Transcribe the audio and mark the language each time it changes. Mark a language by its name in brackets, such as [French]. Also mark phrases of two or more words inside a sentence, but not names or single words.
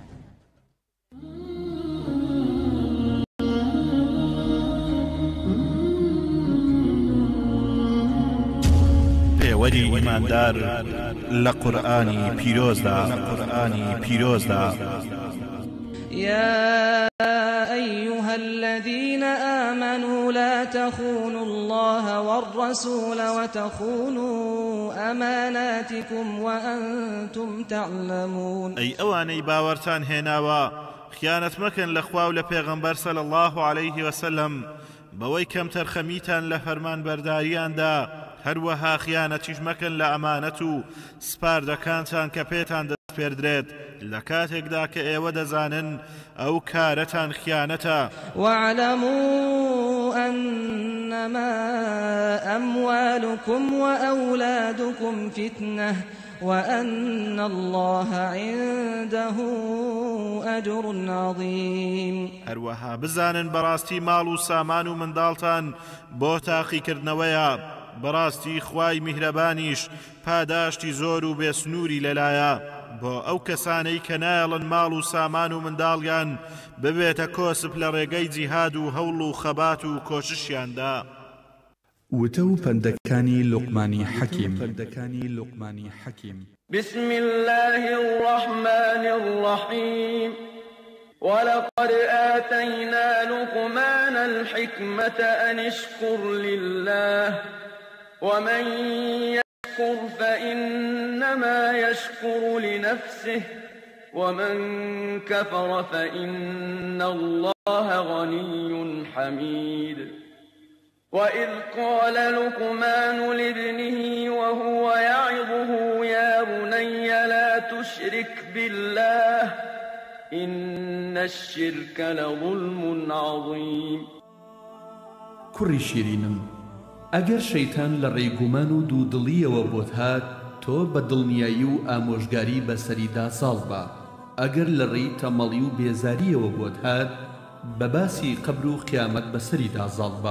[Central Kurdish] پێوەری ئیماندار لە قورئانی پیرۆزدا [Arabic] يا أيها الذين آمنوا لا تخونوا الله والرسول وتخونوا أماناتكم وأنتم تعلمون. [Central Kurdish] أي أواني باورتان هێناوە خیانەت مەکەن لە خوا و لە پێغەمبەر [Arabic] صلی الله عليه وسلم [Central Kurdish] بەوەی کەم تەرخەمیتان لە فەرمانبەرداریاندا، هەروەها خیانەتیش مەکەن لە ئەمانەت و سپاردەکانتان کە پێتان دەست پێدرێت لە کاتێکدا کە ئێوە دەزانن ئەو کارەتان خیانەتە. [Arabic] واعلموا أنما أموالكم وأولادكم فتنة وأن الله عنده أجر عظيم. [Central Kurdish] هەروەها بزانن بەڕاستی ماڵ و سامان و منداڵتان بۆ تاقیکردنەوەیە، بەڕاستی خوای میهرەبانیش پاداشتی زۆر و بێسنووری لەلایە بۆ ئەو کەسانەی کە نایەڵن ماڵ و سامان و منداڵیان ببێتە کۆسپ لە ڕێگەی جیهاد و هەوڵ و خەبات و کۆششیاندا. وتە و پەندەکانی لوقمانی حەکیم. [Arabic] بسم الله الرحمن الرحيم. ولقد آتينا لقمان الحكمة أن اشكر لله ومن يشكر فإنما يشكر لنفسه ومن كفر فإن الله غني حميد. وإذ قال لقمان لابنه وهو يعظه يا بني لا تشرك بالله إن الشرك لظلم عظيم. [Central Kurdish] کوڕی شیرینم، ئەگەر شەیتان لە ڕێگومان و دوودڵیەوە بۆت هات، تۆ بە دڵنیایی و ئامۆژگاری بەسەریدا ساڵ بە. ئەگەر لە ڕێی تەمەڵی و بێزاریەوە بۆت هات، بە باسی قەبر و قیامەت بەسەریدا زاڵ بە.